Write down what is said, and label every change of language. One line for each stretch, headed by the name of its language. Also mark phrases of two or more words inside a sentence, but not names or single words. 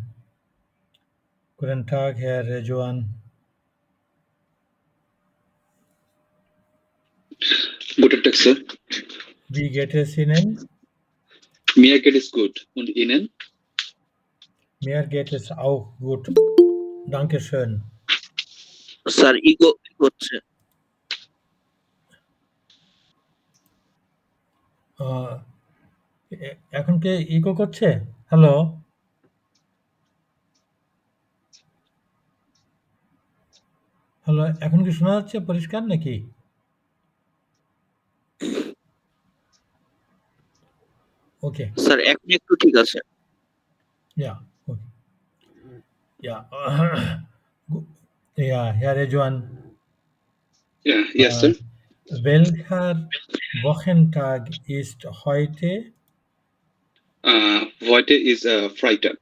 German: Guten Tag, Herr Rejuan. Guten Tag, Sir. Wie geht es Ihnen? Mir geht es gut. Und Ihnen? Mir geht es auch gut. Dankeschön.
Bangla: স্যার ইগো হচ্ছে এখন কে ইকো করছে? হ্যালো? হ্যালো, এখন কি শোনা যাচ্ছে পরিষ্কার নাকি? ওকে। স্যার এখন একটু ঠিক আছে
German: Ja, okay. Ja. Ja, Herr Rejuan. Ja, yes, Sir. Welcher Wochentag ist heute? Heute ist Freitag.